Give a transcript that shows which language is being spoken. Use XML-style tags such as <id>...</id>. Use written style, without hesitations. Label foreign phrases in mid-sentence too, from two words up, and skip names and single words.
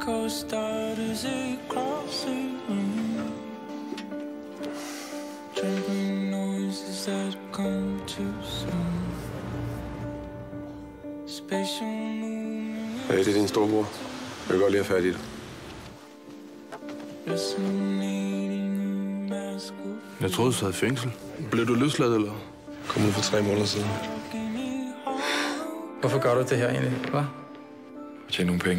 <en>start as it crosses the room. Trembling noises that come too soon. Spatial movement.</en> <da>Hey, det er din storebror. Jeg vil godt lige have fat i det. Jeg troede, du sad i fængsel. Blev du løsladt, eller? Kom ud for 3 måneder siden. Hvorfor gør du det her egentlig, hva'? Tjene nogle penge.</da>